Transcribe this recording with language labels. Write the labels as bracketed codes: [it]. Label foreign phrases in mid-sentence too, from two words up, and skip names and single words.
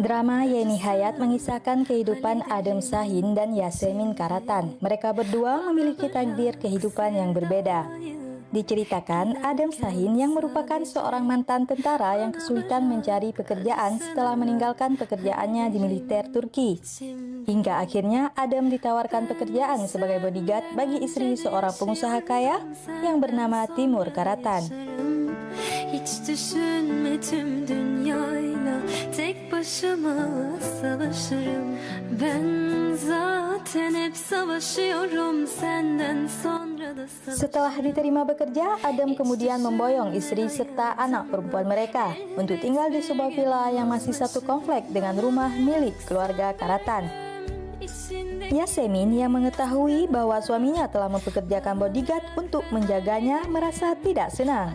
[id] Drama Yeni Hayat mengisahkan kehidupan Adem Şahin dan Yasemin Karatan. Mereka berdua memiliki takdir kehidupan yang berbeda. Diceritakan, Adem Şahin yang merupakan seorang mantan tentara yang kesulitan mencari pekerjaan setelah meninggalkan pekerjaannya di militer Turki. Hingga akhirnya Adem ditawarkan pekerjaan sebagai bodyguard bagi istri seorang pengusaha kaya yang bernama Timur Karatan. [tr] Hiç düşünme tüm dünyayla tek başıma savaşırım. Ben zaten hep savaşıyorum senden sonra da savaşırım. [id] Setelah diterima bekerja, Adem kemudian memboyong istri serta anak perempuan mereka untuk tinggal di sebuah villa yang masih satu komplek dengan rumah milik keluarga Karatan. Yasemin yang mengetahui bahwa suaminya telah mempekerjakan bodyguard untuk menjaganya merasa tidak senang.